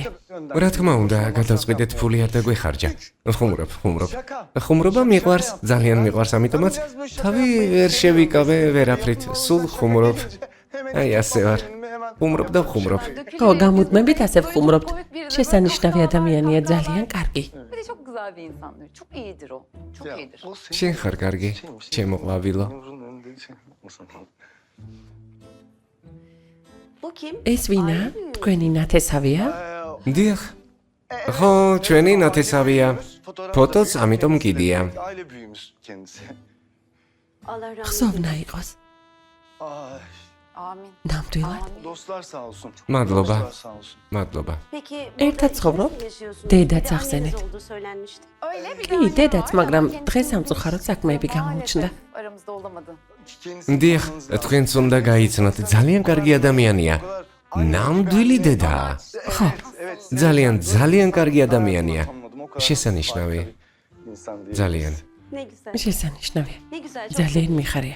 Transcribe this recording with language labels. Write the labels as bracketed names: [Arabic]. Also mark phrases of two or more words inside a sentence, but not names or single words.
[Georgian] რა თქმა უნდა, გადავწყვეტეთ, ფული არ დაგვეხარჯა. ხუმრობ. ხუმრობა მიყვარს, ძალიან მიყვარს, ამიტომაც თავი ვერ შევიკავე ვერაფრით, სულ ხუმრობ. აი ასე ვარ. ხუმრობ და ხუმრობ. ხო, გამუდმებით ასე ვხუმრობთ. შესანიშნავი ადამიანია, ძალიან კარგი. [Turkish] Çok güzel bir insandır. Çok iyidir o. Çok iyidir. [Georgian] შენ ხარ კარგი, ჩემო ყვავილო. ეს ვინა? თქვენი ნათესავია? დიახ. ხო, ჩვენი ნათესავია. ფოტოც ამიტომ კიდია. ხსოვნა იყოს. [Turkish] Amin. [Georgian] ნამდვილად? მადლობა. მადლობა. ერთად ცხოვრობ? დედაც ახსენეთ. [Turkish] Öyle bir [Georgian] კი, დედაც, მაგრამ დღეს სამწუხაროდ საქმეები გამოუჩნდა. [Turkish] aramızda olamadı. [Georgian] დიახ, თქვენც უნდა გაიცნოთ, ძალიან კარგი ადამიანია. ნამდვილი დედაა. ხო, ძალიან კარგი ადამიანია. შესანიშნავი. ძალიან. შესანიშნავია. ძალიან მიხარია.